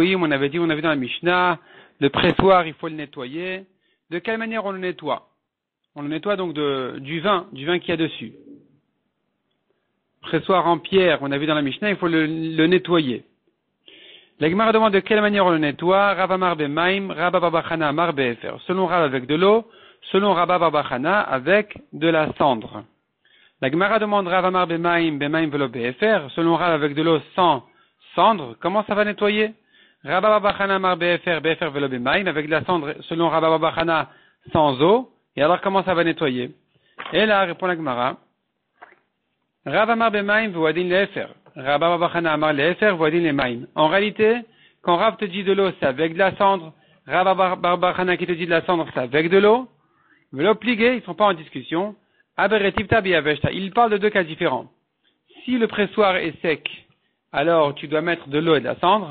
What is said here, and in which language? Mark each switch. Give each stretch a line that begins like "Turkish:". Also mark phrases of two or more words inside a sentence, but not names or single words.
French: On avait vu dans la Mishnah, le pressoir, il faut le nettoyer. De quelle manière on le nettoie? On le nettoie donc du vin qu'il y a dessus. Pressoir en pierre, on a vu dans la Mishnah, il faut le nettoyer. La Gemara demande de quelle manière on le nettoie.
Aramaic: רב אמר במים רבה בר בר חנה אמר באפר.
French: Selon Rav avec de l'eau, selon Rabba bar bar Chana avec de la cendre. La Gemara demande
Aramaic: רב אמר במים במים ולא באפר.
French: Selon Rav avec de l'eau sans cendre, comment ça va nettoyer?
Aramaic: רבה בר בר חנה אמר באפר באפר ולא במים,
French: avec de la cendre, selon Rabba bar bar Chana sans eau. Et alors comment ça va nettoyer? Et là, répond la Gemara.
Aramaic: רב אמר במים ועדיין לאפר. רבה בר בר חנה אמר לאפר ועדיין למים.
French: En réalité, quand Rav te dit de l'eau, c'est avec de la cendre. Rav bar bar Chana qui te dit de la cendre, c'est avec de l'eau.
Aramaic: ולא פליגי,
French: ils ne sont pas en discussion.
Aramaic: ברטיבתא ביבשתא.
French: Ils parlent de deux cas différents. Si le pressoir est sec, alors tu dois mettre de l'eau et de la cendre.